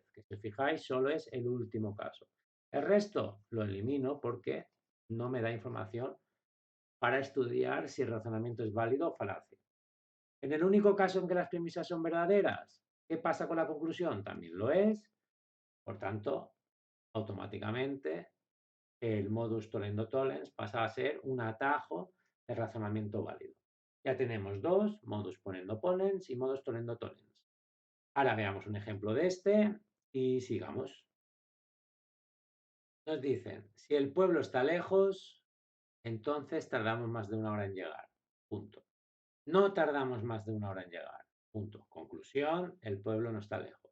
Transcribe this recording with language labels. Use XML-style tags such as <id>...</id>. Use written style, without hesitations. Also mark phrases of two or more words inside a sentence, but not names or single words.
<es>Que si os fijáis, solo es el último caso. El resto lo elimino porque no me da información para estudiar si el razonamiento es válido o falacia. En el único caso en que las premisas son verdaderas, ¿qué pasa con la conclusión? También lo es. Por tanto, automáticamente el</es> <la>modus tollendo tollens</la> <es>pasa a ser un atajo de razonamiento válido. Ya tenemos dos,</es> <la>modus ponendo ponens y modus tollendo tollens.</la> <es>Ahora veamos un ejemplo de este y sigamos. Nos dicen, si el pueblo está lejos, entonces tardamos más de una hora en llegar. Punto. No tardamos más de una hora en llegar. Punto. Conclusión, el pueblo no está lejos.</es>